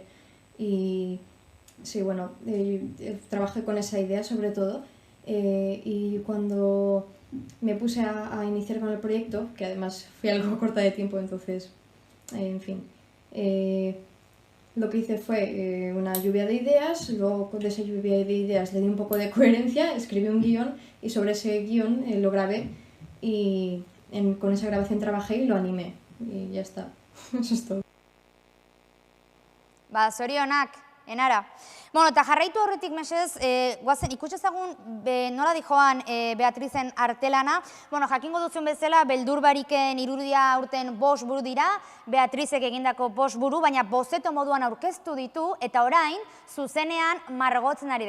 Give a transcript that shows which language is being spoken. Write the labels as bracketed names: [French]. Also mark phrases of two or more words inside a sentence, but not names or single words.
[Spanish] Y sí, bueno, trabajé con esa idea sobre todo y cuando me puse a iniciar con el proyecto, que además fui algo corta de tiempo, entonces, en fin, lo que hice fue una lluvia de ideas, luego de esa lluvia de ideas le di un poco de coherencia, escribí un guión y sobre ese guión lo grabé y con esa grabación trabajé y lo animé y ya está. Eso es todo. [Basque] Ba, zorionak, Enara. Bueno, eta jarraitu horretik mesez, guazen, ikusezagun nola dijoan Beatrizen artelana. Bueno, jakingo duzun bezala, beldurbariken irudia aurten 5 buru dira, Beatrizek egindako 5 buru, baina bozeto moduan aurkeztu ditu, eta orain, zuzenean margotzen ari da.